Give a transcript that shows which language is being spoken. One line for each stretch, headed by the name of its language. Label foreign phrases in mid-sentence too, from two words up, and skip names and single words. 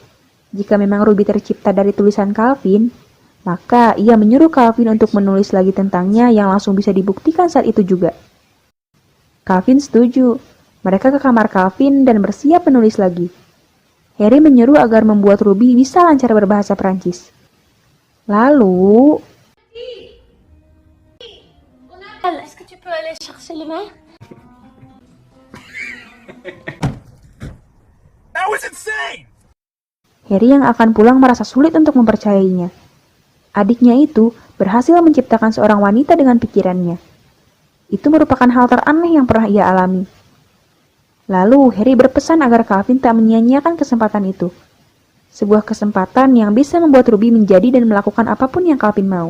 Indonesian: Jika memang Ruby tercipta dari tulisan Calvin, maka ia menyuruh Calvin untuk menulis lagi tentangnya yang langsung bisa dibuktikan saat itu juga. Calvin setuju. Mereka ke kamar Calvin dan bersiap menulis lagi. Harry menyuruh agar membuat Ruby bisa lancar berbahasa Prancis. Lalu...
French: Est-ce que tu peux aller chercher le main?
English: That was insane!
Indonesian: Harry yang akan pulang merasa sulit untuk mempercayainya. Adiknya itu berhasil menciptakan seorang wanita dengan pikirannya. Itu merupakan hal teraneh yang pernah ia alami. Lalu Harry berpesan agar Calvin tak menyia-nyiakan kesempatan itu. Sebuah kesempatan yang bisa membuat Ruby menjadi dan melakukan apapun yang Calvin mau.